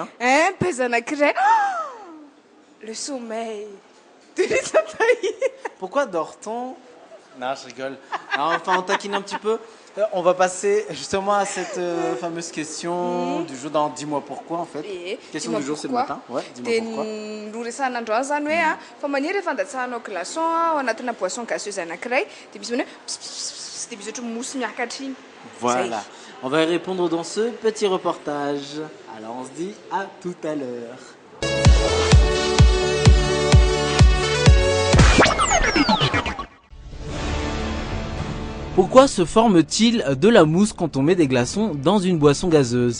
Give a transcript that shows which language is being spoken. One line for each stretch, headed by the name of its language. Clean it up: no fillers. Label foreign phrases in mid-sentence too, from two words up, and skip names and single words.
French: Hein, pesana crée. Le sommeil. Pourquoi dort-on? Non, je rigole. Alors, enfin, on taquine un petit peu. On va passer justement à cette fameuse question du jour dans Dis-moi pourquoi en fait. Question du jour, c'est le matin. Ouais, dis-moi pourquoi.
Malagasy: Roresan'androany zany hoe a fa maniry fandatsahanao glaçon ao anatina
French: boisson gazeuse
Malagasy: anankiray de misy hoe de misy ohatry mousse miakatra iny.
French: Voilà. On va y répondre dans ce petit reportage. Alors on se dit à tout à l'heure. Pourquoi se forme-t-il de la mousse quand on met des glaçons dans une boisson gazeuse?